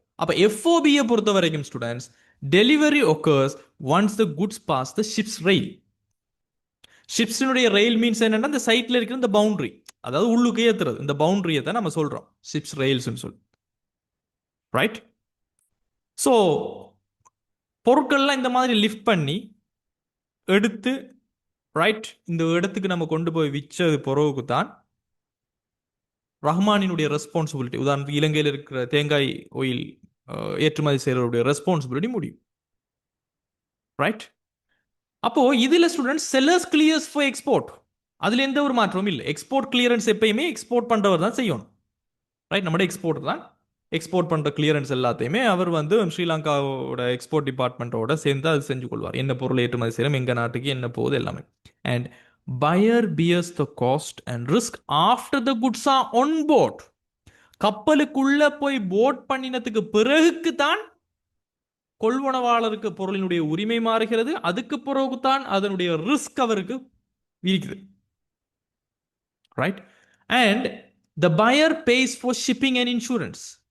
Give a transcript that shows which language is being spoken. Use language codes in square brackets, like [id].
[ta] அப்ப எஃப்ஓபியை பொறுத்த வரைக்கும் students delivery [en] occurs once the goods pass the ship's rail. [ta] ஷிப்ஸினுடைய rail means என்னன்னா இந்த சைட்ல இருக்கிற இந்த பவுண்டரி, அதாவது உள்ளுக்கு ஏத்துறது, இந்த பவுண்டரியை தான் நம்ம சொல்றோம் ஷிப்ஸ் ரெயில்ஸ் சொல்லி. ரைட். ஸோ பொருட்கள்லாம் இந்த மாதிரி லிஃப்ட் பண்ணி எடுத்து ரைட் இந்த இடத்துக்கு நம்ம கொண்டு போய் விற்றது பிறகுக்கு தான் ரஹ்மானினுடைய ரெஸ்பான்சிபிலிட்டி, உதாரணத்துக்கு இலங்கையில் இருக்கிற தேங்காய் ஆயில் ஏற்றுமதி செய்யறவருடைய ரெஸ்பான்சிபிலிட்டி முடியும். ரைட். அப்போ இதுல student sellers clears for export, அதுல எந்த ஒரு மாற்றமும் இல்லை. எக்ஸ்போர்ட் கிளியரன்ஸ் எப்பயுமே எக்ஸ்போர்ட் பண்றவர் தான் செய்யணும். ரைட். நம்மளோட எக்ஸ்போர்ட் தான் எக்ஸ்போர்ட் பண்ற கிளியரன்ஸ் எல்லாத்தையுமே அவர் வந்து ஸ்ரீலங்காவோட எக்ஸ்போர்ட் டிபார்ட்மெண்ட்டோட சேர்ந்து அது செஞ்சு கொள்வார். என்ன பொருளை ஏற்றுமதி செய்யணும், எங்க நாட்டுக்கு என்ன போகுது எல்லாமே. [en] And buyer bears the cost and risk after the goods are on board. [ta] கப்பலுக்குள்ள போய் போட் பண்ணினதுக்கு பிறகுக்கு தான் கொள்வனவாளருக்கு பொருளினுடைய உரிமை மாறுகிறது. அதுக்கு பிறகு தான் அதனுடைய ரிஸ்க் அவருக்கு இருக்குது. Right. [en] And the buyer pays for shipping and insurance.